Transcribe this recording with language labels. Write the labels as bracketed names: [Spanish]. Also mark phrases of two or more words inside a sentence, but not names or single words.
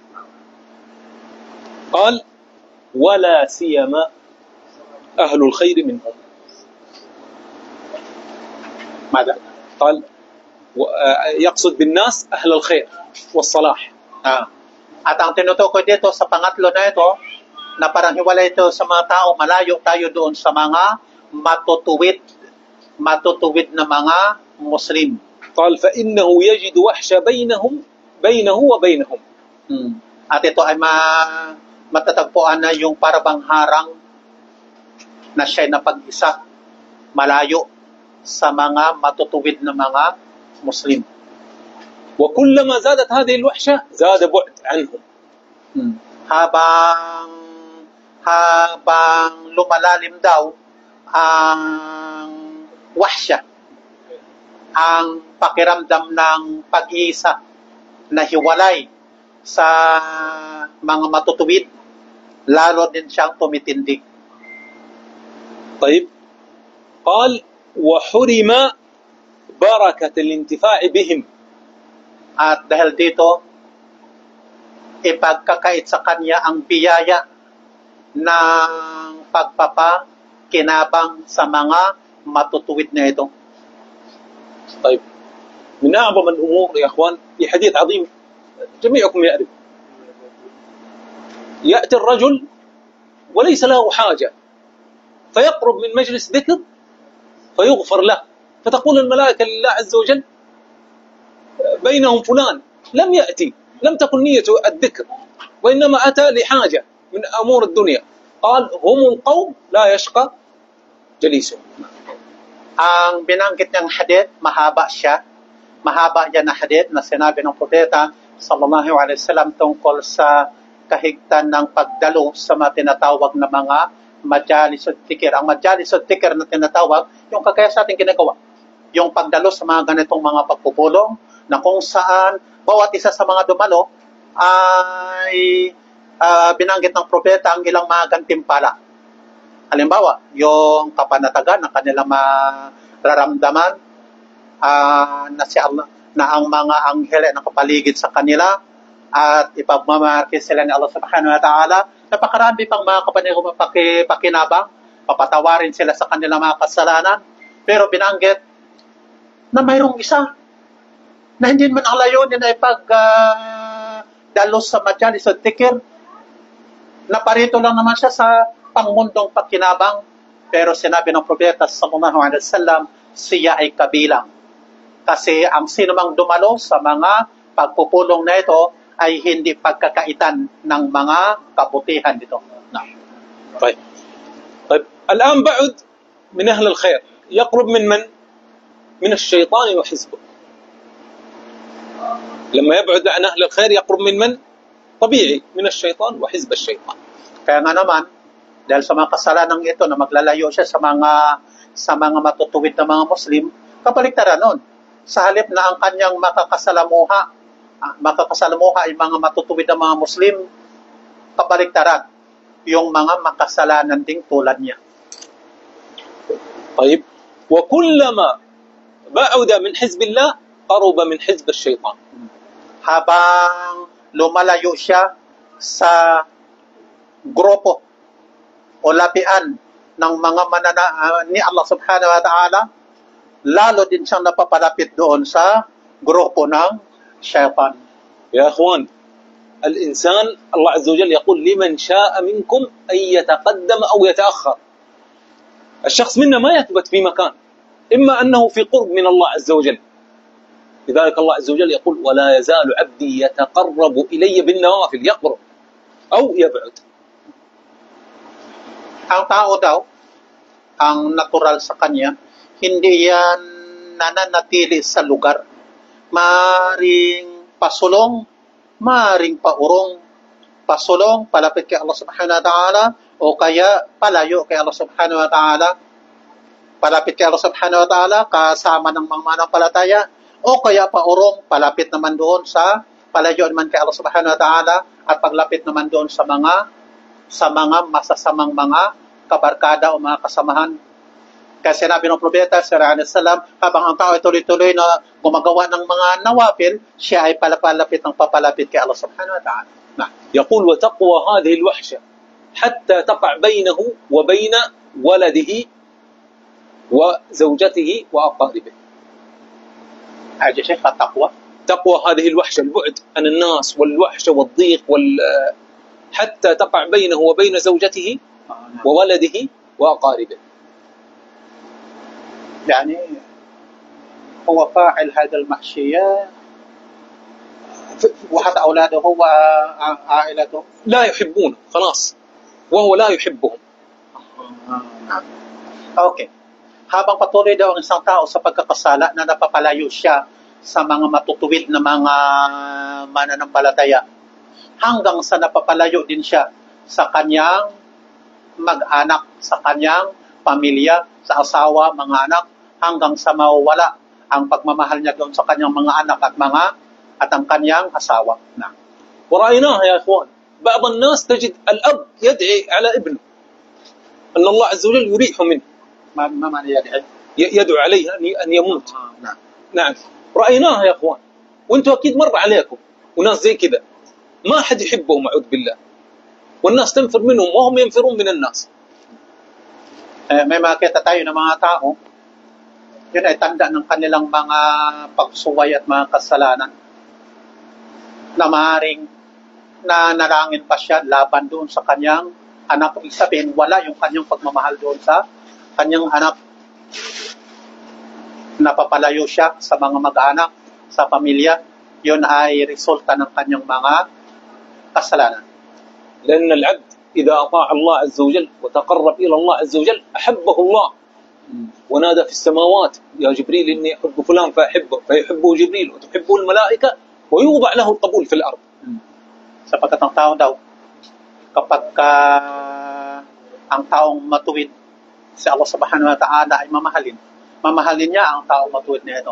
[Arabic] قال ولا سيما أهل الخير منهم. ماذا؟ قال يقصد بالناس أهل الخير والصلاح. [Filipino] At ang tinutukoy dito sa pangatlo na ito, na parang hiwalay ito sa mga tao, malayo tayo doon sa mga matutuwid na mga Muslim. [Arabic] قال فإنه يجد وحشة بينه وبينهم. [Filipino] At ito ay matatagpuan na yung parabang harang na siya'y napag-isa, malayo sa mga matutuwid na mga Muslim. [Arabic] وكلما زادت هذه الوحشة زاد بعد عنهم. [Filipino] Habang lumalalim daw ang wahsya, ang pakiramdam ng pag-iisa na hiwalay sa mga matutuwid, lalo din siyang tumitindig. [Arabic] طيب قال وحرم بركة الانتفاع بهم. [Filipino] At dahil dito, ipagkakait sa kanya ang biyaya ng pagpapakinabang sa mga matutuwid na ito. [Arabic] طيب من أعظم الأمور يا أخوان في حديث عظيم جميعكم يعرف، يأتي الرجل وليس له حاجة فيقرب من مجلس ذكر فيغفر له. فتقول الملائكة لله عز وجل بينهم فلان لم يأتي، لم تكن نيته الذكر، وإنما أتى لحاجة من أمور الدنيا. قال هم القوم لا يشقى جليسهم. [Filipino] Ang binanggit niyang hadith, mahaba siya. Mahaba yan na hadith na sinabi ng propeta [Arabic] صلى الله عليه وسلم [Filipino] tungkol sa kahigtan ng pagdalo sa mga tinatawag na mga [Arabic] مجالس الذكر. [Filipino] Ang [Arabic] مجالس الذكر [Filipino] na tinatawag, yung kagaya sa ating ginagawa. Yung pagdalo sa mga ganitong mga pagpupulong na kung saan bawat isa sa mga dumalo ay binanggit ng propeta ang ilang mga gantimpala. Halimbawa, yung kapanatagan ng kanilang mararamdaman na si Allah, na ang mga anghel ay nakapaligid sa kanila at ipagmamarkis sila ni Allah [Arabic] سبحانه وتعالى. [Filipino] Napakarami pang mga pakinabang, papatawarin sila sa kanilang mga kasalanan. Pero binanggit na mayroong isa na hindi man ang layunin ay pagdalos sa [Arabic] مجالس الذكر, [Filipino] na parito lang naman siya sa pangmundong pagkinabang, pero sinabi ng propeta [Arabic] صلى الله عليه وسلم, [Filipino] siya ay kabilang. Kasi ang sinumang dumalo sa mga pagpupulong na ito ay hindi pagkakaitan ng mga kabutihan dito. [Arabic] طيب الآن بعد من أهل الخير يقرب من من؟ من الشيطان وحزبه. لما يبعد عن أهل الخير يقرب من من؟ طبيعي من الشيطان وحزب الشيطان. [Filipino] Kaya nga naman, dahil sa mga kasalanan ito na maglalayo siya sa mga matutuwid na mga Muslim, kabaliktaran nun. Sa halip na ang kanyang makakasalamuha ay mga matutuwid na mga Muslim, kabaliktaran yung mga makasalanan ding tulad niya. [Arabic] طيب وكلما بعد من حزب الله قرب من حزب الشيطان. [Filipino] Habang lumalayo siya sa grupo o lapian ng mga ni Allah [Arabic] سبحانه وتعالى, [Filipino] lalo din siyang napapalapit doon sa grupo ng shaitan. [Arabic] يا أخوان الإنسان الله عز وجل يقول لمن شاء منكم أن يتقدم أو يتأخر. الشخص منا ما يثبت في مكان، إما أنه في قرب من الله عز وجل. لذلك الله عز وجل يقول ولا يزال عبدي يتقرب إلي بالنوافل، يقرب أو يبعد. [Filipino] Ang tao daw, ang natural sa kanya, hindi yan nananatili sa lugar. Maring pasulong, maring paurong. Pasulong, palapit kay Allah [Arabic] سبحانه وتعالى, [Filipino] o kaya palayo kay Allah [Arabic] سبحانه وتعالى. [Filipino] Palapit kay Allah [Arabic] سبحانه وتعالى, [Filipino] kasama ng mga manampalataya, o kaya paurong, palapit naman doon sa palayo naman kay Allah [Arabic] سبحانه وتعالى, [Filipino] at paglapit naman doon sa mga masasamang mga kabarkada o mga kasamahan. Kasi sinabi ng propeta [Arabic] صلى الله عليه وسلم, [Filipino] habang ang tao ay tuloy-tuloy na gumagawa ng mga nawafil, siya ay papalapit kay Allah [Arabic] سبحانه وتعالى. يقول وتقوى هذه الوحشة حتى تقع بينه وبين ولده وزوجته وأقاربه. حاجة شيخ التقوى. تقوى هذه الوحشة، البعد عن الناس والوحشة والضيق حتى تقع بينه وبين زوجته وولده وأقاربه. يعني هو فاعل هذا المحشية وحتى أولاده وعائلته لا يحبونه خلاص، وهو لا يحبهم. [Filipino] Okay. Habang patuloy daw ang isang tao sa pagkakasala na napapalayo siya sa mga matutuwid na mga mananampalataya, hanggang sa napapalayo din siya sa kanyang mag-anak, sa kanyang pamilya, sa asawa, mga anak, hanggang sa mawala ang pagmamahal niya doon sa kanyang mga anak at ang kanyang asawa. [Arabic] ورأيناها يا إخوان، بعض الناس تجد الأب يدعي على ابنه أن الله عز وجل يريحه منه. ما معنى يدعي؟ يدعو عليه أن يموت. نعم رأيناها يا إخوان، وأنتم أكيد مر عليكم وناس زي كذا ما حد يحبهم أعوذ بالله، والناس تنفر منهم وهم ينفرون من الناس. [Filipino] May makita tayo ng mga tao, yun ay tanda ng kanilang mga pagsuway at mga kasalanan, na maaaring nanalangin pa siya laban doon sa kanyang anak. Ibig sabihin, wala yung kanyang pagmamahal doon sa kanyang anak. napapalayo siya sa mga mag-anak, sa pamilya, yun ay resulta ng kanyang mga kasalanan. [Arabic] لأن العبد إذا أطاع الله عز وجل وتقرب إلى الله عز وجل أحبه الله ونادى في السماوات يا جبريل إني أحب فلان فأحبه فيحبه جبريل وتحبه الملائكة ويوضع له القبول في الأرض. [Filipino] Sapagkat ang tao daw, kapag ang taong matuwid si Allah [Arabic] سبحانه وتعالى [Filipino] ay mamahalin niya ang taong matuwid na ito.